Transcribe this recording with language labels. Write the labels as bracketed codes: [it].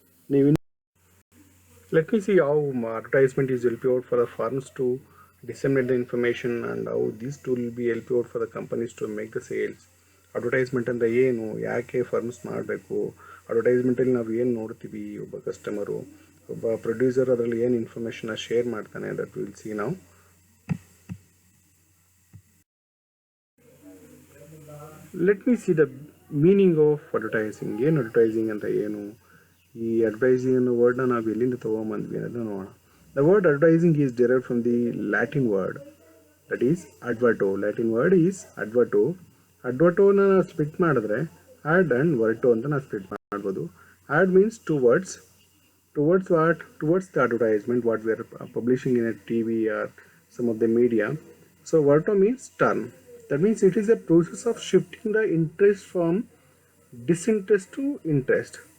[en] ನೀವು Let me see how advertisement is help out for the firms to disseminate the information and how these tool will be help out for the companies to make the sales. [kn] Advertisement ಅಂದರೆ ಏನು, ಯಾಕೆ firms ಮಾಡಬೇಕು, ಅಡ್ವರ್ಟೈಸ್ಮೆಂಟಲ್ಲಿ ನಾವು ಏನು ನೋಡ್ತೀವಿ, ಒಬ್ಬ customer ಒಬ್ಬ producer ಅದರಲ್ಲಿ ಏನು ಇನ್ಫಾರ್ಮೇಷನ್ನ ಶೇರ್ ಮಾಡ್ತಾನೆ, [en] that will see [kn] ನಾವು. [en] Let me see the meaning of advertising. [kn] ಏನು ಅಡ್ವರ್ಟೈಸಿಂಗ್ ಅಂತ ಏನು, ಈ ಅಡ್ವರ್ಟೈಸಿಂಗ್ ಅನ್ನೋ ವರ್ಡ್ನ ನಾವು ಎಲ್ಲಿಂದ ತೊಗೊಂಬಂದ್ವಿ ಅನ್ನೋದು ನೋಡೋಣ. [en] The word advertising is derived from the Latin word that is adverto. Latin word is adverto. [kn] ಅಡ್ವರ್ಟೋನ split ಮಾಡಿದ್ರೆ ಆ್ಯಡ್ ಆ್ಯಂಡ್ ವರ್ಟೋ ಅಂತ ನಾವು ಸ್ಪ್ಲಿಟ್ ಮಾಡ್ಬೋದು. [en] Ad means towards what, towards the advertisement what we are publishing in a TV or some of the media. So verto means turn. That means it is a process of shifting the interest from disinterest to interest.